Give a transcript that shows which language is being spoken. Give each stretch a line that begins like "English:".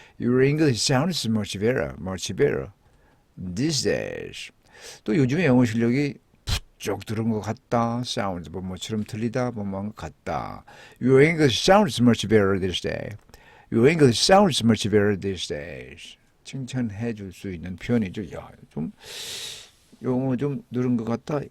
English: Your English sounds much better. These days.
Korean: 또 요즘에 영어 실력이 쭉 들은 것 같다. sounds 뭐처럼 들리다. 뭐한 것 같다.
English: Your English sounds much better this day. Your English sounds much better these days.
Korean: 칭찬해 줄 수 있는 표현이죠. 야, 좀 영어 좀 늘은 것 같다.